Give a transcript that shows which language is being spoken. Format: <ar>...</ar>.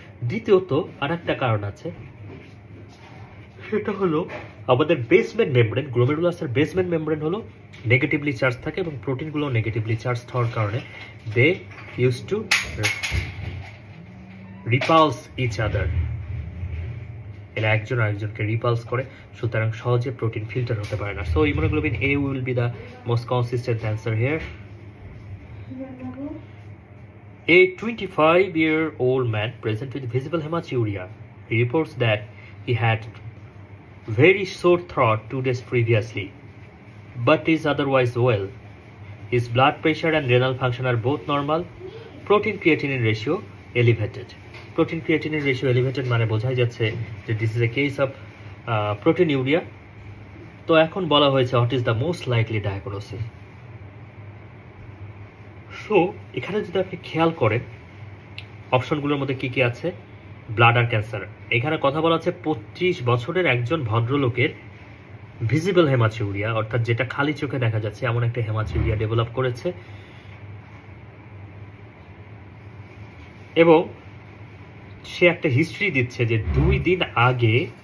<bn>দ্বিতীয়ত আর একটা কারণ আছে, সেটা হলো আমাদের বেসমেন্ট মেমব্রেন, গ্লোমেরুলাসের বেসমেন্ট মেমব্রেন হলো নেগেটিভলি চার্জ থাকে এবং প্রোটিনগুলো নেগেটিভলি চার্জ হওয়ার কারণে they use to repulse each other. এরা একজন আরেকজনকে রিপালস করে, সুতরাং সহজে প্রোটিন ফিল্টার হতে পারে না।</bn> <en>So immunoglobin A will be the most consistent answer here. A 25-year-old man present with visible hematuria. He reports that he had very sore throat 2 days previously, but is otherwise well. His blood pressure and renal function are both normal. Protein creatinine ratio elevated. Protein creatinine ratio elevated মানে বোঝাই যাচ্ছে যে this is a case of proteinuria. তো এখন বলা হয়েছে what is the most likely diagnosis.</en> <bn>So এখানে যদি আপনি খেয়াল করেন অপশনগুলোর মধ্যে কি কি আছে, ব্লাডার ক্যান্সার। এখানে কথা বলা আছে 25 বছরের একজন ভদ্রলোকের ভিজিবল হেমাচিউরিয়া, অর্থাৎ যেটা খালি চোখে দেখা যাচ্ছে এমন একটা হেমাচিউরিয়া ডেভেলপ করেছে এবং সে একটা হিস্ট্রি দিচ্ছে যে 2 দিন আগে</bn>